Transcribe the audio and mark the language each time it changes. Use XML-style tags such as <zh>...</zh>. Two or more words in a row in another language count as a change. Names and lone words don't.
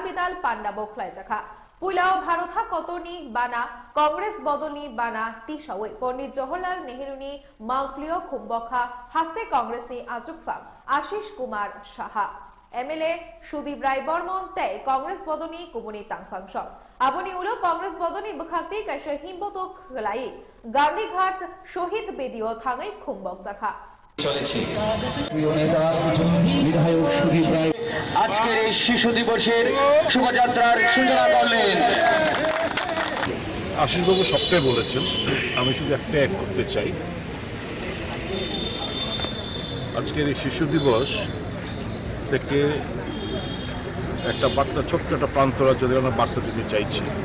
<trp>बिदाल पांडा बोखलाय जाखा पुलाव भारतहा कतनी बाना कांग्रेस बदलनी बाना तिसावे पंडित जवाहरलाल नेहरूनी माउफ्लियो खुम्बखा हास्ते कांग्रेस नि आजुकफा आशीष कुमार साहा एमएलए सुदीप राय बर्मन ते कांग्रेस बदनी कुमुनी तांगफांगसं आबनी उलो कांग्रेस बदनी बखाक्ति कैसे हिम्बतो खलाई गांधीघाट शहीद बेदियो थांगै खुम्बक जाखा</trp> <bn>আজকের এই শিশু দিবসের শোভাযাত্রার সূচনা করলেন। আশিসবাবু সবটাই বলেছেন, আমি শুধু একটা এক করতে চাই। আজকের এই শিশু দিবস থেকে একটা বার্তা, ছোট্ট একটা প্রান্তরা যদি আমরা বার্তা দিতে চাইছি।</bn>